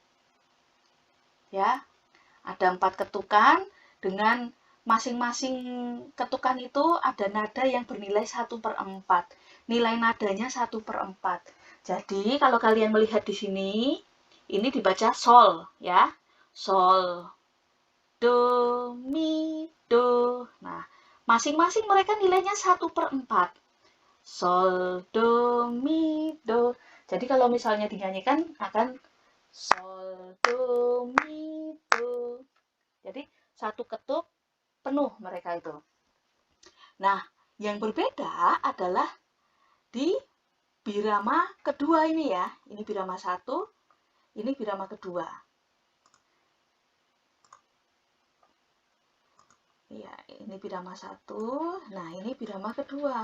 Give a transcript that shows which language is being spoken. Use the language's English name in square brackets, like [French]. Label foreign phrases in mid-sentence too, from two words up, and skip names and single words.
[Indonesian] Ya, ada 4 ketukan dengan masing-masing ketukan itu ada nada yang bernilai 1/4. Nilai nadanya 1/4. Jadi, kalau kalian melihat di sini, ini dibaca sol, ya. Sol, do, mi, do. Nah, masing-masing mereka nilainya 1/4. Sol, do, mi, do. Jadi, kalau misalnya dinyanyikan akan sol, do, mi, do. Jadi, satu ketuk penuh mereka itu. Nah, yang berbeda adalah di birama kedua ini ya. Ini birama 1, ini birama kedua. Ya, ini birama 1, nah ini birama kedua.